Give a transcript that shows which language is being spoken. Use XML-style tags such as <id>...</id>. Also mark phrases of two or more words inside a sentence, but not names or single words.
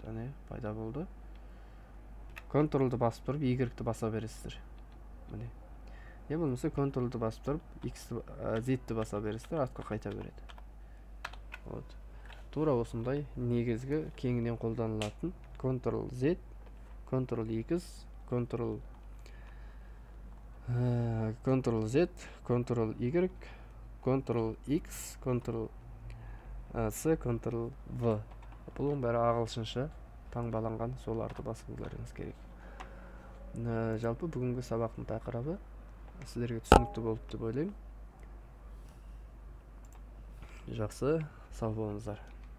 <kk>Міне пайда болды. Ctrl-ды басып тұрып, Y-ті баса бересіздер. Міне. Не болмаса Ctrl-ды басып тұрып, Z-ті баса бересіздер, артқа қайта береді. Вот. Тура осындай негізгі кеңінен қолданылатын Ctrl Z, Ctrl X, Ctrl Z, Ctrl Y, Ctrl X, Ctrl C, Ctrl V. Бұның бәрі ағылшынша таңбаланған, соларды басыңыздарыңыз керек. Жалпы бүгінгі сабақтың тақырыбы сіздерге түсінікті болды деп ойлаймын. Жақсы, сау болыңыздар.</kk>